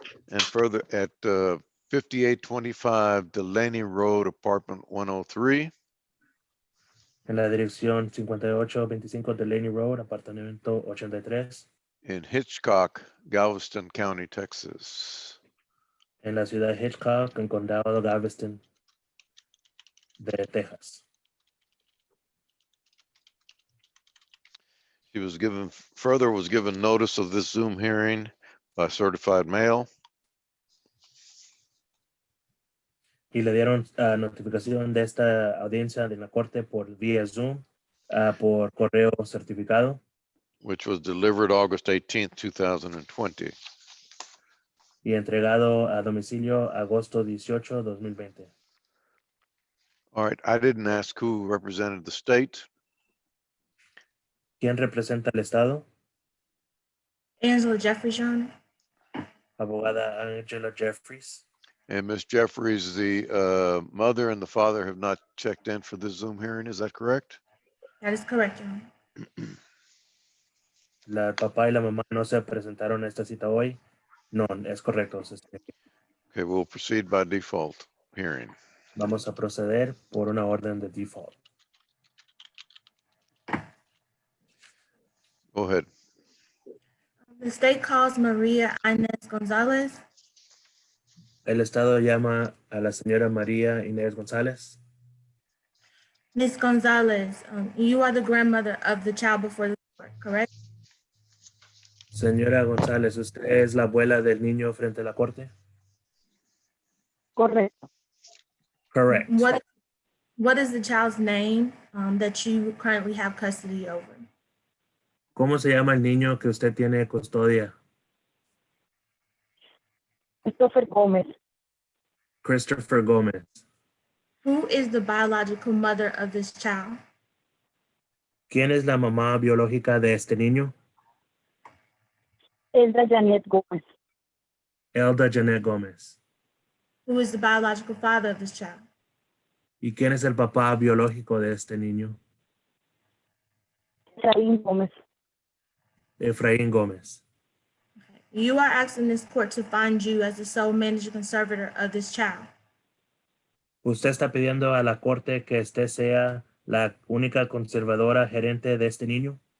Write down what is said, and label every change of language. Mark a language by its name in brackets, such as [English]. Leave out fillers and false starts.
[English] And further at 5825 Delaney Road, apartment 103, [Spanish] En la dirección 5825 Delaney Road, apartamento 83, [English] in Hitchcock, Galveston County, Texas. [Spanish] en la ciudad de Hitchcock, en condado de Galveston, de Texas. [English] She was given notice of this Zoom hearing by certified mail. [Spanish] Y le dieron notificación de esta audiencia de la corte por vía Zoom, por correo certificado, [English] Which was delivered August 18th, 2020. [Spanish] y entregado a domicilio agosto 18, 2020. [English] All right, I didn't ask who represented the state. [Spanish] ¿Quién representa al Estado? [English] Angela Jeffries, Your Honor. [Spanish] Abogada Angela Jeffries. [English] And Ms. Jeffries, the mother and the father have not checked in for this Zoom hearing, is that correct? That is correct, Your Honor. [Spanish] El papá y la mamá no se presentaron a esta cita hoy. No, es correcto. [English] Okay, we'll proceed by default hearing. [Spanish] Vamos a proceder por una orden de default. [English] Go ahead. The state calls Maria Inez Gonzalez. [Spanish] El Estado llama a la señora María Inés González. [English] Ms. Gonzalez, you are the grandmother of the child before the court, correct? [Spanish] Señora González, ¿usted es la abuela del niño frente a la corte? Correcto. [English] Correct. What is the child's name that you currently have custody over? [Spanish] ¿Cómo se llama el niño que usted tiene custodia? Christopher Gómez. Christopher Gómez. [English] Who is the biological mother of this child? [Spanish] ¿Quién es la mamá biológica de este niño? Elda Janet Gómez. Elda Janet Gómez. [English] Who is the biological father of this child? [Spanish] ¿Y quién es el papá biológico de este niño? Efraín Gómez. Efraín Gómez. [English] You are asking this court to find you as the sole manager conservator of this child. [Spanish] ¿Usted está pidiendo a la corte que usted sea la única conservadora gerente de este niño?